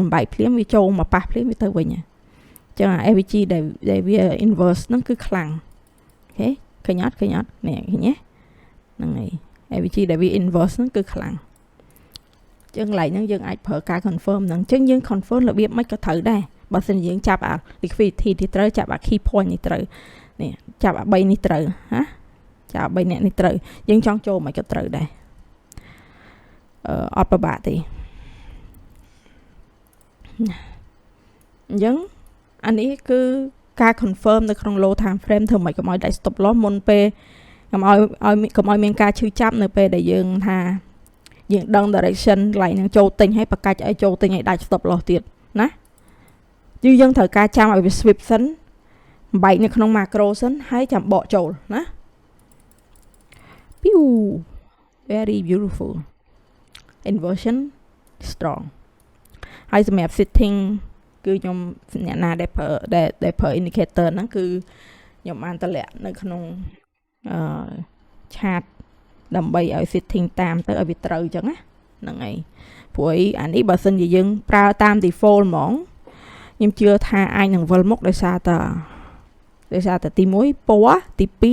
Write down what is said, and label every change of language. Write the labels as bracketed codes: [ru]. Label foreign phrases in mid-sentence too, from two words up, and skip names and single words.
[km] បំបែកភ្លាមវាចូលមកប៉ះភ្លាមវាទៅវិញអញ្ចឹងអា AVG ដែលវា inverse ហ្នឹងគឺខ្លាំងអូខេឃើញអត់នេះឃើញទេហ្នឹងហើយ AVG ដែលវា inverse ហ្នឹងគឺខ្លាំងអញ្ចឹងឡែកហ្នឹងយើងអាចប្រើការ confirm ហ្នឹងអញ្ចឹងយើង confirm របៀបមិនក៏ត្រូវដែរបើមិនយើងចាប់អា liquidity នេះត្រូវចាប់អា key point នេះត្រូវនេះចាប់អា3នេះត្រូវណាចាប់3អ្នកនេះត្រូវយើងចង់ចូលមិនក៏ត្រូវដែរ អត់ប្របាក់ទេអញ្ចឹងអានេះគឺការ confirm នៅក្នុង [en] low time frame [km] ធ្វើម៉េចកុំឲ្យដាច់ [en] stop loss [km] មុនពេលកុំឲ្យមានការឈឺចាប់នៅពេលដែលយើងថាយើងដឹង direction កន្លែងហ្នឹងចូលទិញហើយបកាច់ឲ្យចូលទិញឲ្យដាច់ [en] stop loss [km] ទៀតណាយើងត្រូវការចាំឲ្យវា sweep សិនបែកនៅក្នុង macro សិនហើយចាំបកចូលណា [en] Pew very beautiful inversion strong [km] ហើយសម្រាប់ sitting គឺខ្ញុំអ្នកណាដែលប្រើ indicator ហ្នឹងគឺខ្ញុំបានតម្លាក់នៅក្នុងឆាតដើម្បីឲ្យ sitting តាមទៅឲ្យវាត្រូវអញ្ចឹងណាហ្នឹងហើយព្រោះអានេះបើសិនជាយើងប្រើតាម default ហ្មងខ្ញុំជឿថាអាចនឹងវិលមុខដោយសារតែទី1ពណ៌ទី